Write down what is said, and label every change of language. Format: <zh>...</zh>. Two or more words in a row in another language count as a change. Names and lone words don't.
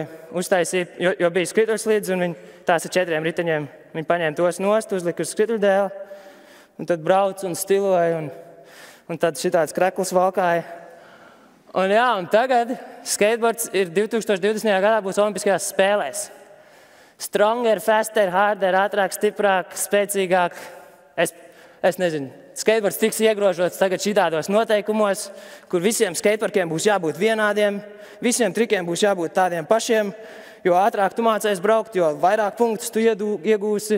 <lv>Uztaisīja, jo bija skrituļslīdes, un tās ar 4 riteņiem. Viņi paņēma tos nost, uzlika uz skrituļdēli, un tad brauc un stiloja, un tad šitāds krekls valkāja. Un tagad skateboards ir 2020. gadā būs Olimpiskajās spēlēs.</lv> <en>Stronger, faster, harder,</en> <lv>ātrāk, stiprāk, spēcīgāk. Es nezinu, skateboards tiks iegrožots tagad šitādos noteikumos, kur visiem skateparkiem būs jābūt vienādiem, visiem trikiem būs jābūt tādiem pašiem, jo ātrāk tu mācies braukt, jo vairāk punktus tu iegūsi.</lv>